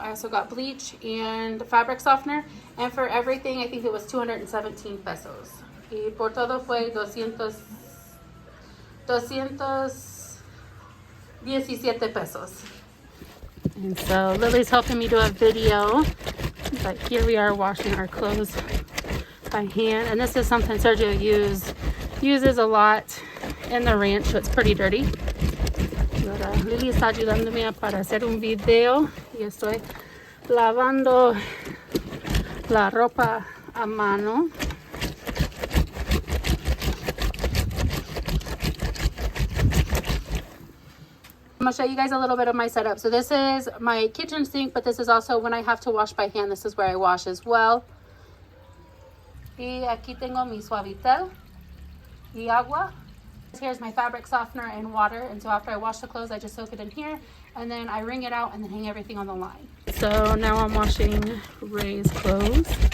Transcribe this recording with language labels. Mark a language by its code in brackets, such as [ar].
[en] I also got bleach and fabric softener, and for everything I think it was 217 pesos. [es] Y por todo fue 217 pesos. [en] And so Lily's helping me do a video. But here we are washing our clothes by hand. And this is something Sergio uses a lot in the ranch, so it's pretty dirty. [es] Ahora Lily está ayudándome para hacer un video y estoy lavando la ropa a mano. [en] I'm going to show you guys a little bit of my setup. So this is my kitchen sink, but this is also when I have to wash by hand. This is where I wash as well. [es] Y aquí tengo mi suavitel y agua. [en] Here's my fabric softener and water. And so after I wash the clothes, I just soak it in here. And then I wring it out and then hang everything on the line. So now I'm washing Ray's clothes.